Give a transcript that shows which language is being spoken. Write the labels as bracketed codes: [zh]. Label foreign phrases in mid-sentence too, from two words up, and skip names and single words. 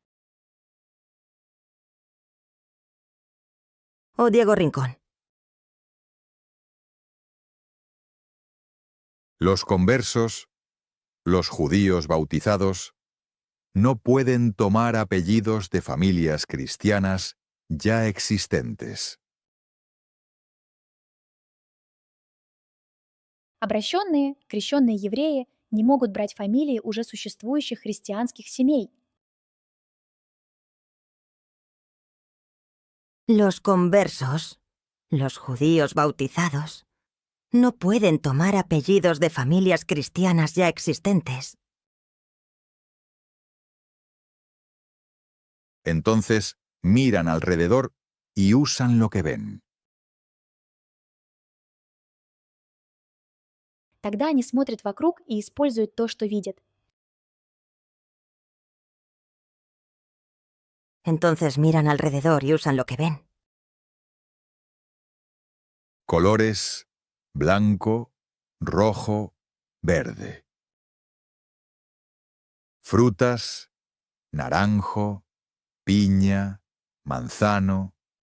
[es] O Diego Rincón. Los conversos, los judíos bautizados, no pueden tomar apellidos de familias cristianas ya existentes. [ru] Обращенные, крещенные евреи не могут брать фамилии уже существующих христианских семей. [es] Los conversos, los judíos bautizados, no pueden tomar apellidos de familias cristianas ya existentes. Entonces miran alrededor y usan lo que ven. [ru] Тогда они смотрят вокруг и используют то, что видят. [es] Entonces miran alrededor y usan lo que ven. Colores: blanco, rojo, verde. Frutas: naranjo, piña, manzano.